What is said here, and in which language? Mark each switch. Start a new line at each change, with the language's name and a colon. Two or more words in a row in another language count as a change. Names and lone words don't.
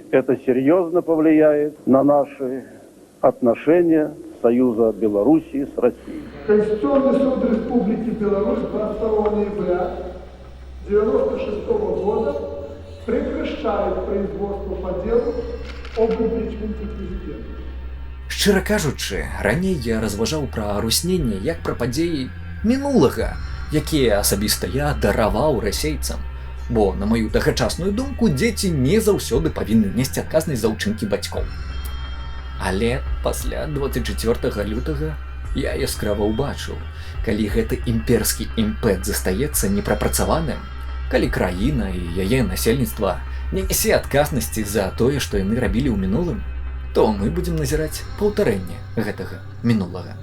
Russian: Это серьезно повлияет на наши отношения Союза Белоруссии с Россией. Конституционный суд Республики Беларусь 22 ноября 1996 года прекращает производство по делу об импичменте президента.
Belarusian: Шчыра кажучы, раней я разважаў пра арусненне як пра падзеі мінулага, якія асабіста я дараваў расейцам. Бо, на маю тагачасную думку, дзеці не заўсёды павінны несці адказнасць за ўчынкі бацькоў. Але пасля 24 лютага я яскрава ўбачыў, калі гэты імперскі імпэт застаецца непрапрацаваным, калі краіна і яе насельніцтва не нясе адказнасці за тое, што яны рабілі ў мінулым, то мы будзем назіраць паўтарэнне гэтага мінулага.